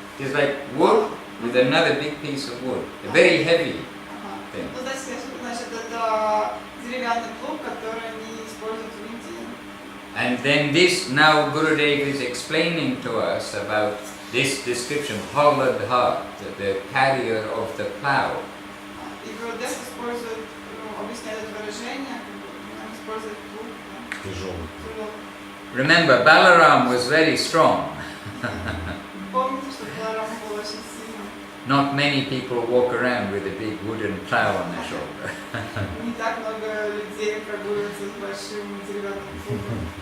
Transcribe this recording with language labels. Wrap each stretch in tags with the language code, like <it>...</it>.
<en>It's like wood with another big piece of wood, a very heavy thing.</en> <ru>Ну, значит, это деревянный плуг, который они используют в Индии.</ru> <en>And then this, now Gurudev is explaining to us about this description, Halladha, the carrier of the plow.</en> <ru>И Гурудев использует, объясняет это выражение, он использует плуг. Тяжелый.</ru> <en>Remember, Balaram was very strong.</en> <ru>Помните, что Баларам был очень сильным.</ru> <en>Not many people walk around with a big wooden plow on their shoulder.</en> <ru>Не так много людей прогуливаются с большим деревянным плугом.</ru>